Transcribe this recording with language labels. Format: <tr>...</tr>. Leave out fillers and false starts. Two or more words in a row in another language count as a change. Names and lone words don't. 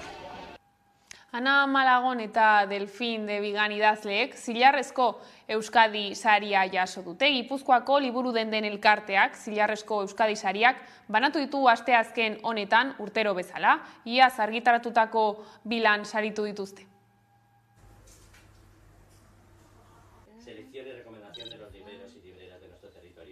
<eu>Ana Malagon eta Delfin de Bigan idazleek Zilarrezko Euskadi saria jaso dute. Gipuzkoako liburu den elkarteak Zilarrezko Euskadi sariak banatu ditu asteazken honetan urtero bezala. Iaz argitaratutako bilan saritu dituzte.</eu> <es>Selección y recomendación de los libreros y libreras de nuestro territorio.</es>